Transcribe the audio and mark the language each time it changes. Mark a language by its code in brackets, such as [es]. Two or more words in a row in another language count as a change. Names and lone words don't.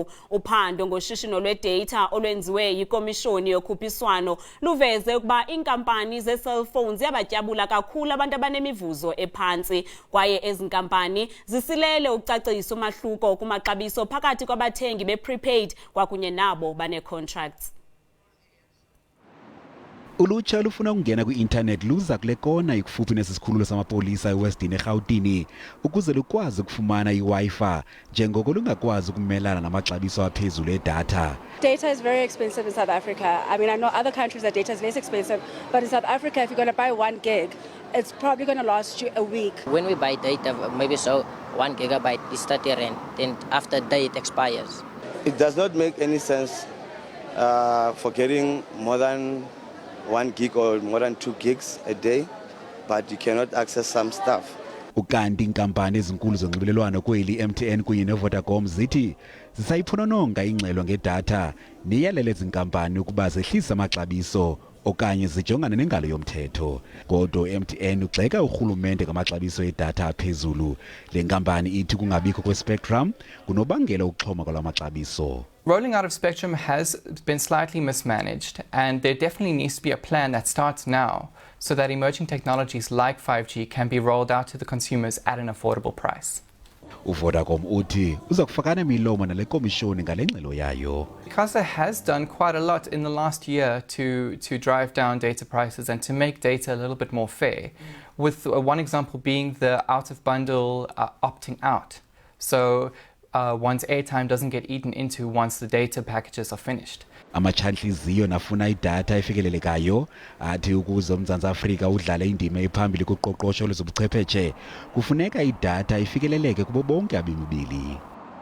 [xh] Uphando ngoshishino lweData olwenziwe yikomishoni yokhuphiswano luveze ukuba iinkampani zee-cellphones ziyabatyabula kakhulu abantu mivuzo ephantsi kwaye ezinkampani zisilele ucacisa umahluko kumaxabiso phakathi kwabathengi beprepaid kwakunye nabo bane-contracts. Ulutsha lufuna ukungena kwi-internet luza kule kona ikufuphi nesisikhululo samapolisa eWestern eRhawutini ukuze lukwazi ukufumana iWi-Fi njengoko lungakwazi ukumelana namaxabiso aphezulu eData. [en] Data is very expensive in South Africa. I mean, I know other countries that data is less expensive, but in South Africa, if you're going to buy 1 gig, it's probably going to last you a week. When we buy data, maybe so 1 gigabyte is 30 rand, then after that it expires. It does not make any sense for getting more than 1 gig or more than 2 gigs a day, but you cannot access some stuff. [xh] Ukanti iinkampani ezinkulu zonxibelelwano kweli MTN kunye noVodacom zithi zisayiphonononga ingxelo ngeData niyalele ezinkampani ukuba zehlise amaxabiso okanye zijongane nengalo yomthetho. Kodwa MTN ugxeka urhulumente ngamaxabiso eData aphezulu. Le nkampani ithi kungabikho kwe-spectrum kunobangela ukuxhoma kwalamaxabiso. [en] Rolling out of spectrum has been slightly mismanaged, and there definitely needs to be a plan that starts now so that emerging technologies like 5G can be rolled out to the consumers at an affordable price. [xh] UVodacom uthi uza kufakana imilomo nale komishoni ngale ngxelo yayo. [en] Because it has done quite a lot in the last year to drive down data prices and to make data a little bit more fair, with one example being the out-of-bundle opting out. So one's airtime doesn't get eaten into once the data packages are finished. [xh] Amachantliziyo nafuna iData efikelelekayo athi ukuze uMzantsi Afrika udlale indima ephambili kuqoqosho lwezobuchwepheshe kufuneka iData ifikeleleke kubo bonke abemibili.